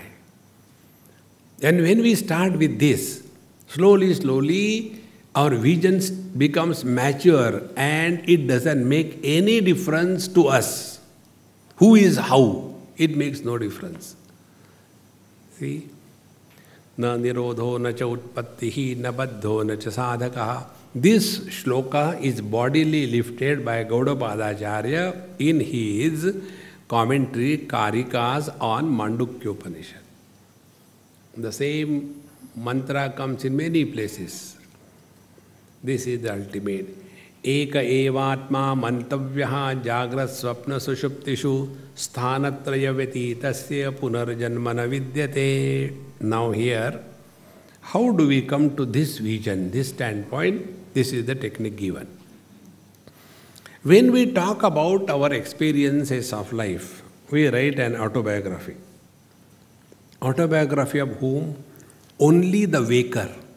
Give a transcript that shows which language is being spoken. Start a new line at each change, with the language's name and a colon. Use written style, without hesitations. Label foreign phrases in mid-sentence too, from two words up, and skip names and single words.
English: And when we start with this, slowly, our vision becomes mature and it doesn't make any difference to us. Who is how? It makes no difference. See?
Sanskrit: न निरोधो न च उत्पत्तिः न बद्धो न च साधकः.
English: This shloka is bodily lifted by Gaudapadacharya in his commentary Karikas on Mandukya Upanishad. The same mantra comes in many places. This is the ultimate.
Sanskrit: एक एवात्मा मन्तव्यः जाग्रत् स्वप्न सुषुप्तिषु स्थानत्रय व्यतीतस्य पुनर्जन्म न विद्यते.
English: Now here, how do we come to this vision, this standpoint? This is the technique given. When we talk about our experiences of life, we write an autobiography. Autobiography of whom? Only the waker.